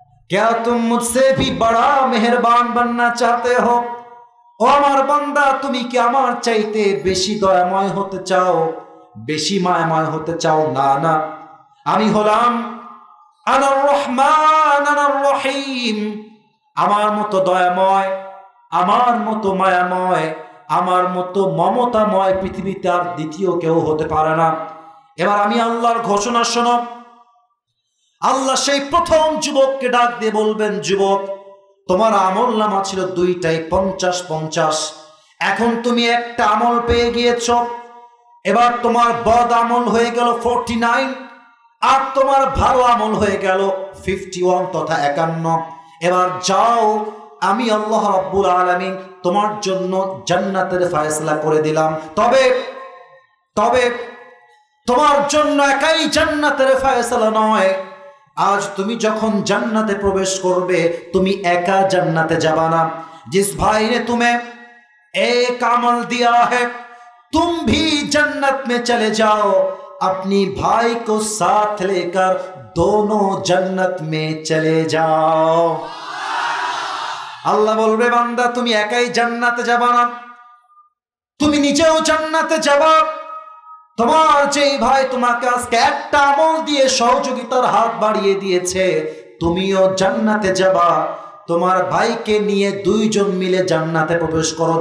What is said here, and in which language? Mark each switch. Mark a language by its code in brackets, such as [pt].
[hi] क्या तुम मुझसे भी बड़ा मेहरबान बनना चाहते हो? [bn] ও আমার বান্দা, তুমি কি আমার চাইতে বেশি দয়াময় হতে চাও, বেশি মায়াময় হতে চাও? না না, আমি হলাম আনার রহমান আনার রহিম। আমার মতো দয়াময়, আমার মতো মায়াময়, আমার মতো মমতাময় পৃথিবীতে আর দ্বিতীয় কেউ হতে পারে না। এবার আমি আল্লাহর ঘোষণা শোনো। আল্লাহ সেই প্রথম যুবককে ডাক দিয়ে বলবেন, যুবক, তোমার আমল নামা ছিল দুইটাই 50-50, এখন তুমি একটা আমল পেয়ে গিয়েছ। এবার তোমার বদ আমল হয়ে গেল 49, আর তোমার ভালো আমল হয়ে গেল 51 তথা 51। এবার যাও, আমি আল্লাহ রাব্বুল আলামিন তোমার জন্য জান্নাতের ফয়সালা করে দিলাম। তবে তবে তোমার জন্য একাই জান্নাতের ফয়সালা নয়, আজ তুমি যখন জান্নাতে প্রবেশ করবে, তুমি একা জান্নাতে যাবা না। [hi] जिस भाई ने तुम्हें एक अमल दिया है, तुम भी जन्नत में चले जाओ, अपनी भाई को साथ लेकर दोनों जन्नत में चले जाओ। [bn] আল্লাহ বলবে, বান্দা তুমি একাই জান্নাতে যাবা না, তুমি নিজেও জান্নাতে যাবা। তোমার যেই ভাই তোমাকে আজকে একটা আমল দিয়ে সহযোগিতার হাত বাড়িয়ে দিয়েছে, তুমিও জান্নাতে যাবা। তোমার ভাইকে নিয়ে দুইজন মিলে জান্নাতে প্রবেশ করো।